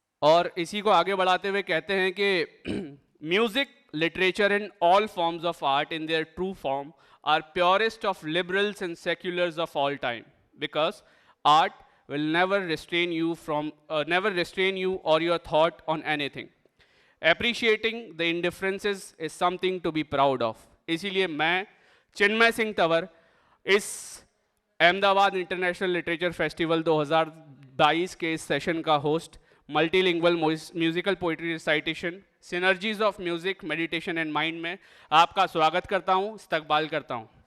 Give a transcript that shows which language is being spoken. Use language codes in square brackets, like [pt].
[hi] और इसी को आगे बढ़ाते हुए कहते हैं कि [en] Music, literature and all forms of art in their true form are purest of liberals and seculars of all time, because art will never restrain you or your thought on anything. Appreciating the indifferences is something to be proud of. [hi] इसीलिए मैं चिन्मय सिंह तंवर इस Ahmedabad international literature festival 2022 के इस session का host, multilingual musical poetry recitation synergies of music, meditation and mind में आपका स्वागत करता हूं, इस्तकबाल करता हूं।